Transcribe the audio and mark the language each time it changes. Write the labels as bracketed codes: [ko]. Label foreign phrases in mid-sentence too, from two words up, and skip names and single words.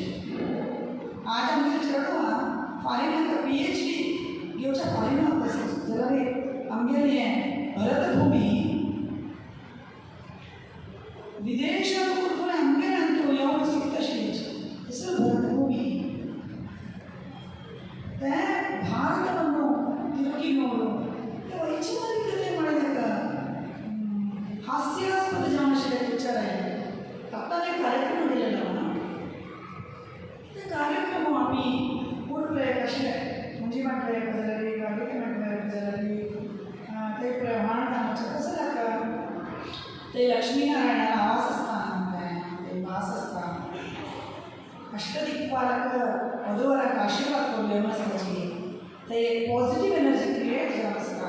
[kok] आज आमगे चेडवां फाल्यां तांकां PhD घेवच्या फाल्यां वता जाल्यार आमगेलें हें भरतभूमी विदेशांत वचून आमगे तूं येवन शिकता आशिल्ली तसो भरतभूमी ते [kn] ಭಾರತವನ್ನು ತಿರುಗಿ ನೋಡು [kok] वैचारिकते म्हळ्यार हास्यास्पद जावन आशिल्ले विचार आयले. आतां एक कार्यक्रम दिलेलो ना ते कार्यक्रम आमी पूर्ण कशे म्हणजे म्हटलें जाल्यार गाडगे म्हटलें जाल्यार ते प्रमाण आमचें कसं जाता ते लक्ष्मीनारायण आवास आसता ते वास आसता अष्टदिक्पालक वधूवराक आशिर्वाद करून आसपाची ते एक [en] positive energy create [kok] जावन आसता.